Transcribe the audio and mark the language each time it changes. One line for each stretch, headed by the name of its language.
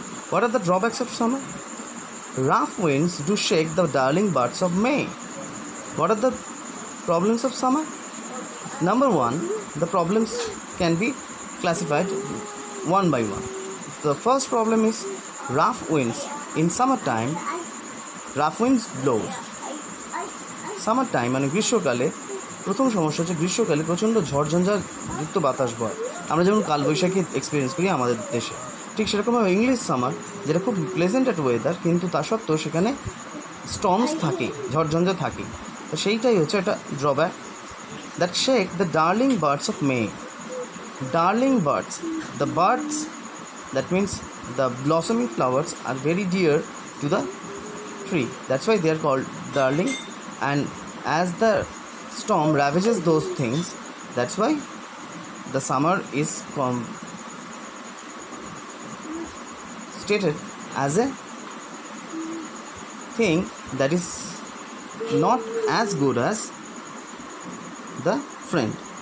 English: What are the drawbacks of summer? Rough winds do shake the darling buds of May. What are the problems of summer? Number 1, the problems can be classified one by one. The first problem is rough winds. In summertime, rough winds blows.
Bangla: Summertime মানে গ্রীষ্মকালে প্রথম সমস্যা হচ্ছে গ্রীষ্মকালে প্রচণ্ড ঝড়ঝঞ্ঝাযুক্ত বাতাস বয়। আমরা যেমন কালবৈশাখী এক্সপিরিয়েন্স করি আমাদের দেশে, ঠিক সেরকমভাবে ইংলিশ সামার যেটা খুব প্লেজেন্ট একটা ওয়েদার, কিন্তু তা সত্ত্বেও সেখানে স্টর্মস থাকে, ঝড়ঝঞ্ঝা থাকে। তো সেইটাই হচ্ছে একটা drawback.
English: That shake the darling birds of May. darling birds. The birds, that means the blossoming flowers, are very dear to the tree. That's why they are called darling. And as the storm ravages those things, that's why the summer is stated as a thing that is not as good as the friend.